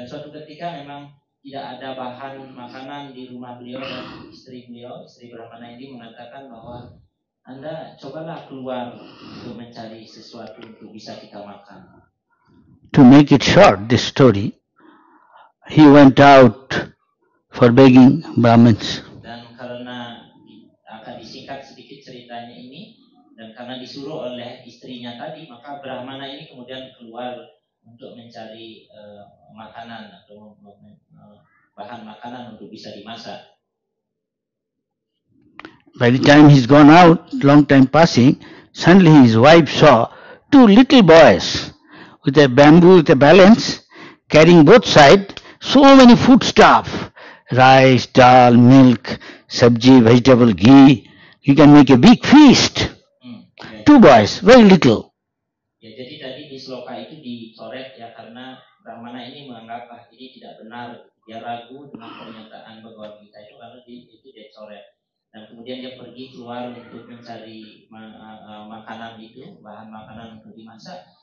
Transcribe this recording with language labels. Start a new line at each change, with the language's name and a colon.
Indonesian: Dan suatu ketika memang tidak ada bahan makanan di rumah beliau dan istri Brahmana ini mengatakan bahwa Anda cobalah keluar untuk mencari sesuatu untuk bisa kita makan.
English: To make it short, this story, he went out for begging Brahmins.
Indonesian: Dan karena akan disingkat sedikit ceritanya ini, dan karena disuruh oleh istrinya tadi, maka Brahmana ini kemudian keluar untuk mencari makanan atau bahan makanan untuk bisa dimasak.
English: By the time he's gone out, long time passing, suddenly his wife saw two little boys with a bamboo, with a balance, carrying both sides so many foodstuff, rice, dal, milk, sabji, vegetable, ghee. You can make a big feast. Two boys, very little.
Indonesian: Ya, jadi tadi di sloka itu dicoret ya karena Brahmana ini menganggap ini tidak benar, dia ragu dengan pernyataan Bhagavad Gita itu karena itu dia coret. Dan kemudian dia pergi keluar untuk mencari makanan itu, bahan makanan untuk dimasak.